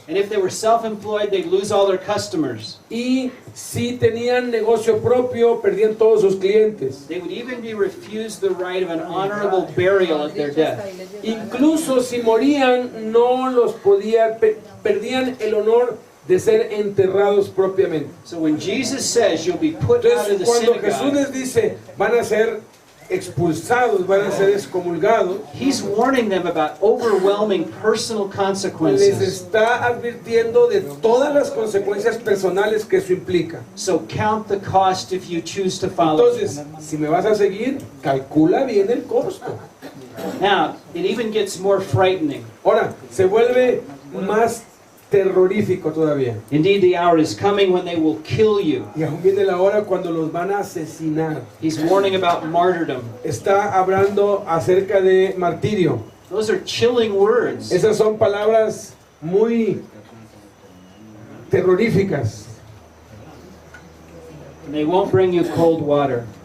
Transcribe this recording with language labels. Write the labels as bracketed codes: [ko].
[en] And if they were self-employed, they'd lose all their customers. [es] Y si tenían negocio propio, perdían todos sus clientes. [en] They would even be refused the right of an honorable burial at their death. [es] Incluso si morían, no los podían, perdían el honor de ser enterrados propiamente. [en] So when Jesus says you'll be put out of [es] Entonces, [en] the [es] cuando Jesús [en] synagogue, [es] les dice, van a ser expulsados, van a ser excomulgados, [en] he's warning them about overwhelming personal [es] les [en] consequences. [es] está advirtiendo de todas las consecuencias personales que eso implica. [en] So count the cost if you choose to follow. [es] Entonces, si me vas a seguir, calcula bien el costo. [en] Now, it even gets more frightening. [es] Ahora, se vuelve más terrorífico todavía. [en] Indeed, the hour is coming when they will kill you. [es] Y aún viene la hora cuando los van a asesinar. [en] He's warning about martyrdom. [es] Está hablando acerca de martirio. [en] Those are chilling words. [es] Esas son palabras muy terroríficas [en] And they won't bring you cold water.